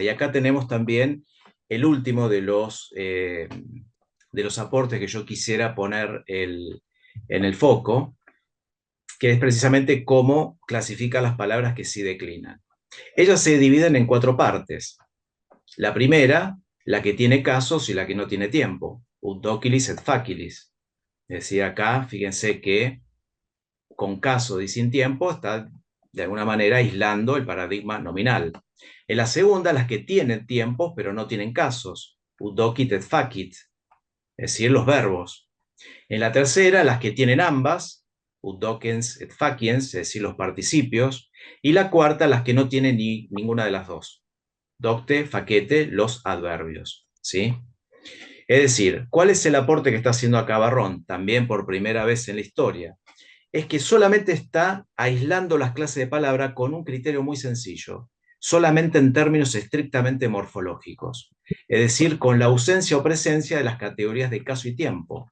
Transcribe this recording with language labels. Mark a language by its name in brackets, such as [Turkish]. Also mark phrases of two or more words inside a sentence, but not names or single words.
[Spanish] Y acá tenemos también el último de los aportes que yo quisiera poner en el foco, que es precisamente cómo clasifica las palabras que sí declinan. Ellas se dividen en 4 partes. La primera, la que tiene casos y la que no tiene tiempo. [Latin] Ut docilis et facilis. [Spanish] Es decir, acá, fíjense que con caso y sin tiempo está de alguna manera aislando el paradigma nominal. En la segunda, las que tienen tiempos pero no tienen casos. [Latin] Ut docit et facit. [Spanish] Es decir, los verbos. En la tercera, las que tienen ambas, [Latin] ut docens et faciens, [Spanish] es decir, los participios. Y la cuarta, las que no tienen ninguna de las dos. [Latin] Docte, facete, [Spanish] los adverbios. ¿Sí? Es decir, ¿cuál es el aporte que está haciendo acá Barrón? También por primera vez en la historia. Es que solamente está aislando las clases de palabra con un criterio muy sencillo, solamente en términos estrictamente morfológicos, es decir, con la ausencia o presencia de las categorías de caso y tiempo.